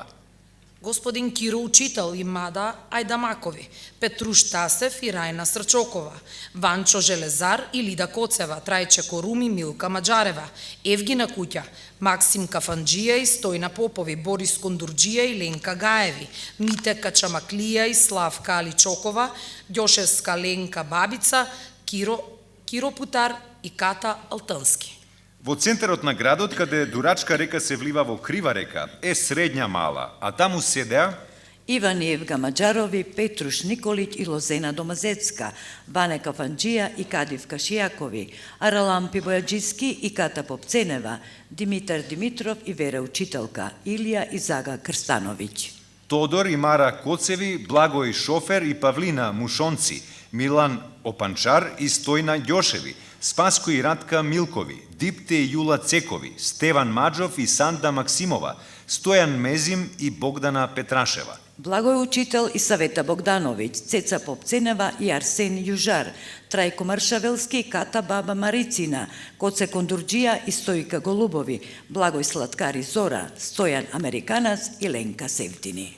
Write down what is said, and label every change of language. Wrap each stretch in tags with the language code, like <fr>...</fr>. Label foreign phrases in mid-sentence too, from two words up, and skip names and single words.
<mk>Господин Киро Учител и Мада Ајдамакови, Петруш Тасев и Рајна Срчокова, Ванчо Железар и Лида Коцева, Трајче Коруми, Милка Маđарева, Евгина Куќа, Максим Кафанџија и Стојна Попови, Борис Кондурџија и Ленка Гаеви, Мите Качамаклија и Славка Аличокова, Ѓошевска Ленка Бабица, Киро Путар и Ката Алтански. Во центарот на градот, каде Дурачка река се влива во Крива река, е средња мала, а таму седеа Иван и Евга Маđарови, Петруш Николиć и Лозена Домазецка, Ване Кафанџија и Кадив Кашијакови, Аралампи Бојаџиски и Ката Попценева, Димитар Димитров и Вера Учителка, Илија и Зага Крстановиć. Тодор и Мара Коцеви, Благој Шофер и Павлина Мушонци, Милан Опанчар и Стојна Ѓошеви, Спаско и Радка Милкови, Дипте и Јула Цекови, Стеван Маđов и Санда Максимова, Стојан Мезим и Богдана Петрашева. Благој Учител и Савета Богдановиć, Цеца Попценева и Арсен Јужар, Трајко Маршавелски и Ката Баба Марицина, Коце Кондурџија и Стојка Голубови, Благој Слаткар и Зора, Стојан Американец и Ленка Севтини.</mk>